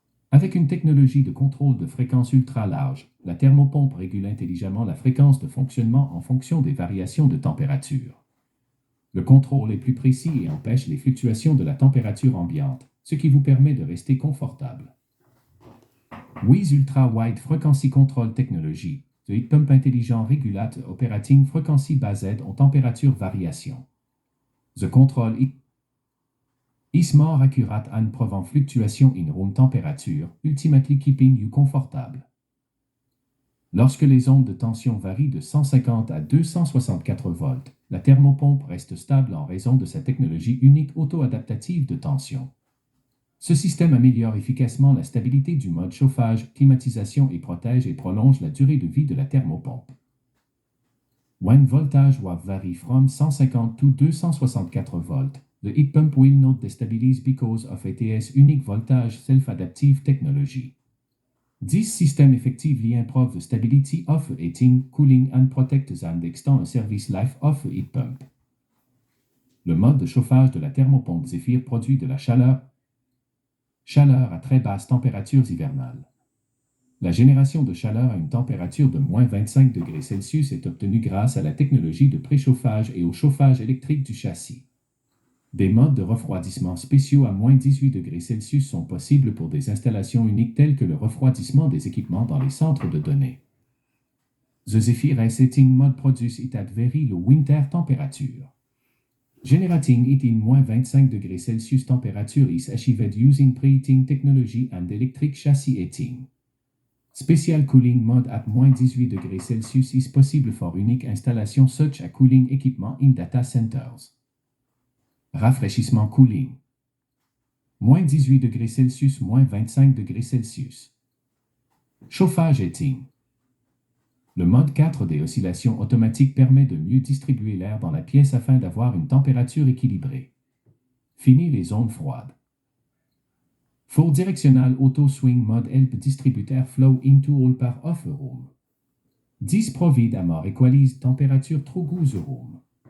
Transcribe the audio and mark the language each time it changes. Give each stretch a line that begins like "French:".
French: Avec une technologie de contrôle de fréquence ultra large, la thermopompe régule intelligemment la fréquence de fonctionnement en fonction des variations de température. Le contrôle est plus précis et empêche les fluctuations de la température ambiante, ce qui vous permet de rester confortable.
English: With Ultra Wide Frequency Control Technology, the heat pump intelligent regulate operating frequency based on temperature variation. The control is more accurate and prevent fluctuation in room temperature, ultimately keeping you comfortable.
French: Lorsque les ondes de tension varient de 150 à 264 volts, la thermopompe reste stable en raison de sa technologie unique auto-adaptative de tension. Ce système améliore efficacement la stabilité du mode chauffage, climatisation et protège et prolonge la durée de vie de la thermopompe.
English: When voltage will vary from 150 to 264 volts, the heat pump will not destabilize because of ETS unique voltage self-adaptive technology. This system effectively improves the stability of heating, cooling and protects and extends the service life of a heat pump.
French: Le mode de chauffage de la thermopompe Zephyr produit de la chaleur à très basse températures hivernales. La génération de chaleur à une température de moins 25 degrés Celsius est obtenue grâce à la technologie de préchauffage et au chauffage électrique du châssis. Des modes de refroidissement spéciaux à moins 18 degrés Celsius sont possibles pour des installations uniques telles que le refroidissement des équipements dans les centres de données.
English: The Zephyr Heating Mode produce it at very low winter temperature. Generating it in
French: moins 25 degrés Celsius
English: temperature is achieved using preheating technology and electric chassis heating. Special cooling mode at
French: moins 18 degrés Celsius
English: is possible for unique installation such as cooling equipment in data centers.
French: Rafraîchissement cooling. Moins 18 degrés Celsius, moins 25 degrés Celsius. Chauffage heating. Le mode 4 des oscillations automatiques permet de mieux distribuer l'air dans la pièce afin d'avoir une température équilibrée. Fini les zones froides.
English: Full Directional Auto Swing Mode help distribute airflow into all parts of a room. This provide a more equalized temperature throughout the room.